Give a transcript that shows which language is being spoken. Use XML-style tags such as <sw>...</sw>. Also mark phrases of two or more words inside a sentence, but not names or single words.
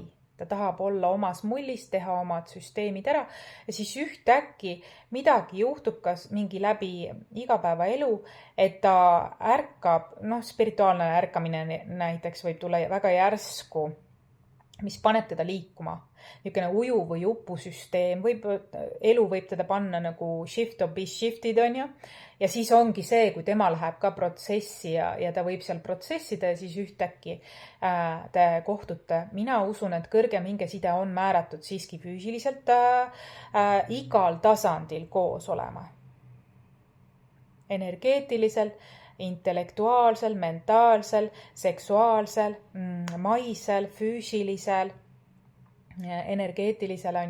<et>Ta tahab olla omas mullis, teha omad süsteemid ära ja siis ühtäkki midagi juhtub, kas mingi läbi igapäevaelu, et ta ärkab, spirituaalne ärkamine näiteks võib tulla väga järsku, mis paneb teda liikuma. Niisugune uju või upusüsteem elu võib teda panna nagu</et> <en>shift or be shifted,</en> <et>on ju. Ja siis ongi see, kui tema läheb ka protsessi ja ta võib seal protsessida ja siis ühtäkki te kohtute. Mina usun, et kõrgem hingeside on määratud siiski füüsiliselt igal tasandil koos olema. Energeetilisel, intellektuaalsel, mentaalsel, seksuaalsel, maisel, füüsilisel, energeetilisel on</et>